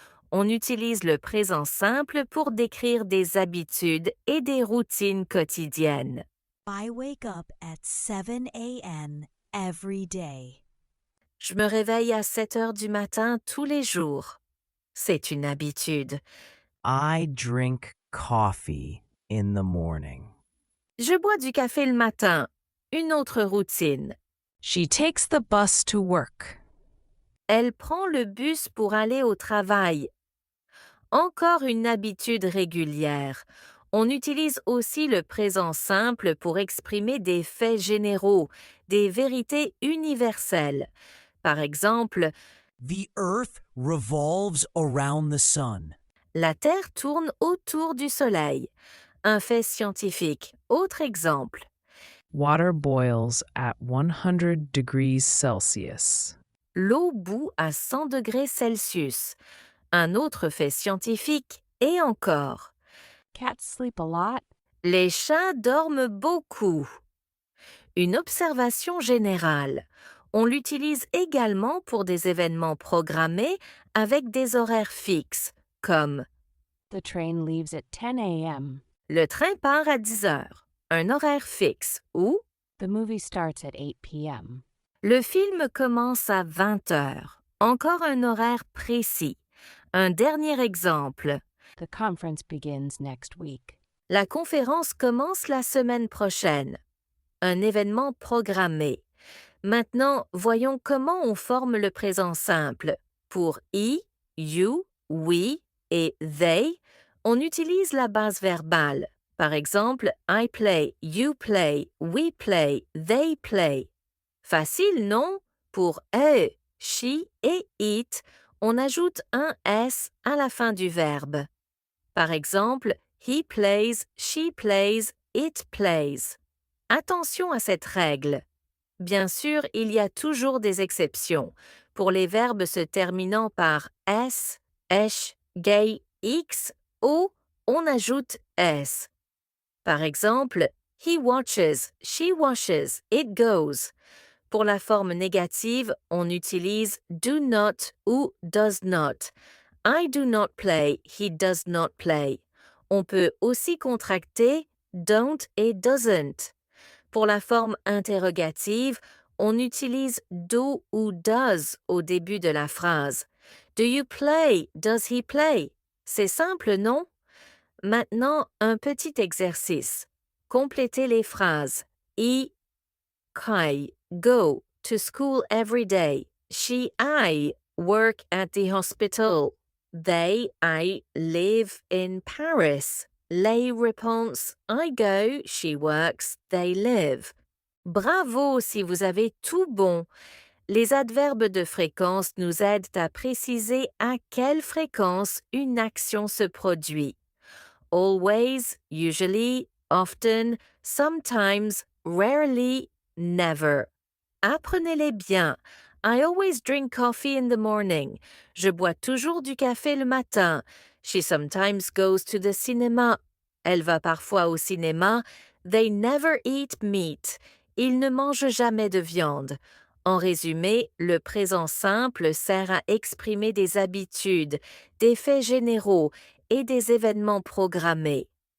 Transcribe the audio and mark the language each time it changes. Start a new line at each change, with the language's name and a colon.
French: On utilise le présent simple pour décrire des habitudes et des routines quotidiennes.
English: I wake up at 7 a.m. every day.
French: Je me réveille à 7 heures du matin tous les jours. C'est une habitude.
English: I drink coffee in the morning.
French: Je bois du café le matin. Une autre routine.
English: She takes the bus to work.
French: Elle prend le bus pour aller au travail. Encore une habitude régulière. On utilise aussi le présent simple pour exprimer des faits généraux, des vérités universelles. Par exemple,
English: The earth revolves around the sun.
French: la Terre tourne autour du Soleil. Un fait scientifique. Autre exemple.
English: Water boils at 100 degrees Celsius.
French: L'eau bout à 100 degrés Celsius. Un autre fait scientifique. Et encore.
English: Cats sleep a lot.
French: Les chats dorment beaucoup. Une observation générale. On l'utilise également pour des événements programmés avec des horaires fixes, comme
English: The train leaves at 10 a.m.
French: le train part à 10 heures, un horaire fixe, ou
English: The movie starts at 8 p.m.
French: le film commence à 20 heures, encore un horaire précis. Un dernier exemple.
English: The conference begins next week.
French: La conférence commence la semaine prochaine. Un événement programmé. Maintenant, voyons comment on forme le présent simple. Pour I, you, we et they, on utilise la base verbale. Par exemple,
English: I play, you play, we play, they play.
French: Facile, non? Pour eux, she et it, on ajoute un S à la fin du verbe. Par exemple,
English: he plays, she plays, it plays.
French: Attention à cette règle. Bien sûr, il y a toujours des exceptions. Pour les verbes se terminant par s, esh, gay, x, o, on ajoute s. Par exemple,
English: he watches, she washes, it goes.
French: Pour la forme négative, on utilise do not ou does not.
English: I do not play, he does not play.
French: On peut aussi contracter don't et doesn't. Pour la forme interrogative, on utilise do ou does au début de la phrase.
English: Do you play? Does he play?
French: C'est simple, non? Maintenant, un petit exercice. Complétez les phrases.
English: I go to school every day. I work at the hospital. I live in Paris.
French: Les réponses
English: I go, she works, they live.
French: Bravo si vous avez tout bon. Les adverbes de fréquence nous aident à préciser à quelle fréquence une action se produit.
English: Always, usually, often, sometimes, rarely, never.
French: Apprenez-les bien.
English: I always drink coffee in the morning.
French: Je bois toujours du café le matin.
English: She sometimes goes to the cinema.
French: Elle va parfois au cinéma.
English: They never eat meat.
French: Ils ne mangent jamais de viande. En résumé, le présent simple sert à exprimer des habitudes, des faits généraux et des événements programmés.